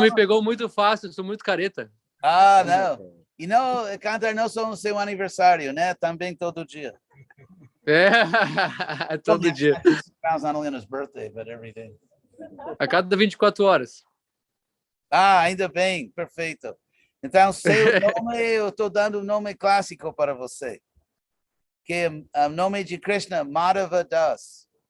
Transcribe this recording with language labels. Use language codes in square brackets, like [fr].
[pt] me pegou muito fácil, eu sou muito careta. Ah, não. E não cantar não só no seu aniversário, né? Também todo dia. É, todo dia. [en] Not only on his birthday, but every day. [pt] A cada 24 horas. Ah, ainda bem, perfeito. Então, seu nome, eu estou dando um nome clássico para você. Que é o nome de Krishna, Madhava Das.